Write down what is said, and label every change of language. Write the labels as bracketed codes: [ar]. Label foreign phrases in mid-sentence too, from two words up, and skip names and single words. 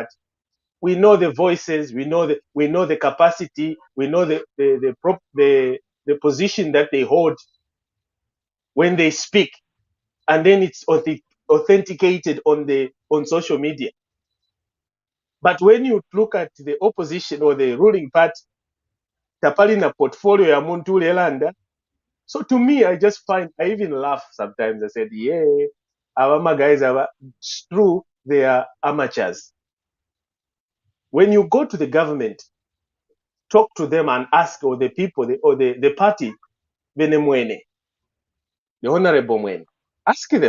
[en] We know the voices. We know the capacity. We know the position that they hold when they speak, and then it's authenticated on social media. But when you look at the opposition or the ruling party, [bem] tapalina portfolio ya muntu ulelanda. [en] So to me, I even laugh sometimes. I said, yeah, our guys it's true, they are amateurs. When you go to the government, talk to them and ask, or the people, or the party, Benemwene, the Honorable Mwene, ask them.